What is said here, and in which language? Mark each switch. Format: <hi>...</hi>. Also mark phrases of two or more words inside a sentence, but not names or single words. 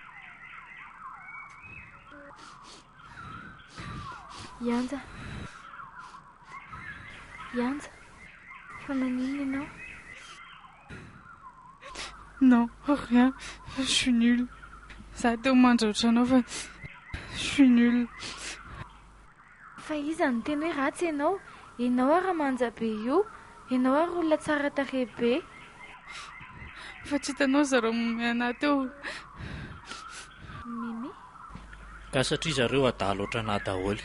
<mg>Yanja. Yanja. Fa maninona ianao?</mg> <fr>Non, rien. Je suis nulle. Ça a été au moins d'autres choses. Je suis nulle.</fr> <mg>Fa iza no tena hoe ratsy ianao? Ianao raha manja be io. Ianao ary olona tsara tarehy be. Fa tsy hitanao zareo miana teo. Mimi? Ka satria zareo adalo ohatrana daholo.</mg>